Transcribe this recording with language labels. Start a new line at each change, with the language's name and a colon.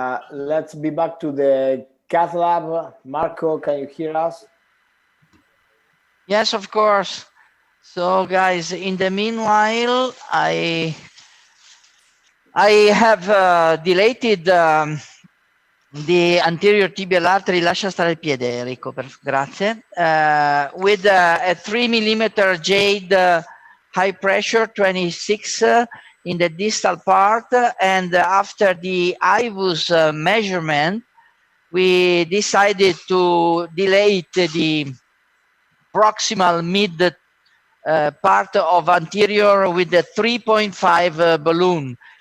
English: Let's be back to the cath lab. Marco, can you hear us? Yes, of course. So guys, in the meanwhile, I have dilated the anterior tibial artery.
Italian: Lascia stare il piede, Enrico, grazie.
English: With a 3 millimeter jade high pressure 26 in the distal part, and after the IVUS measurement, we decided to dilate the proximal mid part of anterior with a 3.5 balloon.